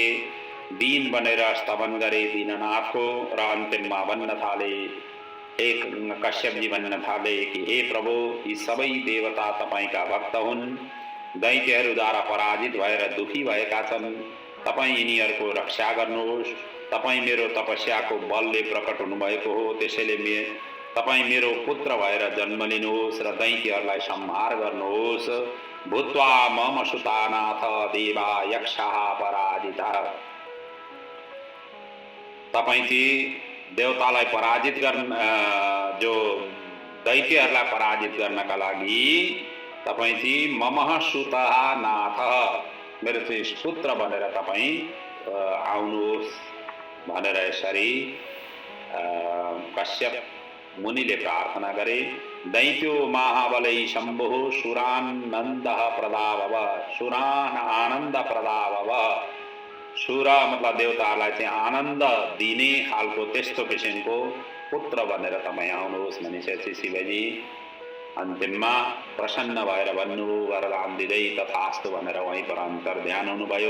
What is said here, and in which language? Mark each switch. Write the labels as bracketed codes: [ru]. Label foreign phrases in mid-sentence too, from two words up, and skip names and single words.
[ne] दीन बनेर स्तवन गरे दीननाथको र अन्तिममा भन्न थाले, एक कश्यपजी भन्न थाले कि हे प्रभु, यी सबै देवता तपाईका भक्त हुन्, दैत्यहरूद्वारा पराजित भएर दुखी भएका छन्। तपाईँ यिनीहरूको रक्षा गर्नुहोस्। तपाईँ मेरो तपस्याको बलले प्रकट हुनुभएको हो, त्यसैले तपाईँ मेरो पुत्र भएर जन्म लिनुहोस् र दैत्यहरूलाई संहार गर्नुहोस्। [sa] भूत्वा मम सुतानाथ देवा यक्षाः पराजिता। [ne] तपाईँ चाहिँ देवतालाई पराजित गर्न, जो दैत्यहरूलाई पराजित गर्नका लागि तपाईँ चाहिँ [sa] मम सुतः नाथ, [ne] मेरो चाहिँ पुत्र भनेर तपाईँ आउनुहोस् भनेर यसरी कश्यप मुनिले प्रार्थना गरे। [sa] दैत्यो महाबलै शम्भुः सुरानन्दः प्रदाभव। सुरान आनन्द प्रदाभव। [ne] सुर मतलब देवताहरूलाई चाहिँ आनन्द दिने खालको त्यस्तो किसिमको पुत्र भनेर तपाईँ आउनुहोस् भनिसकेपछि शिवजी अन्तिममा प्रसन्न भएर भन्नुभयो, वरदान दिँदै तथास्तु भनेर वहीँ पर अन्तर्ध्यान हुनुभयो।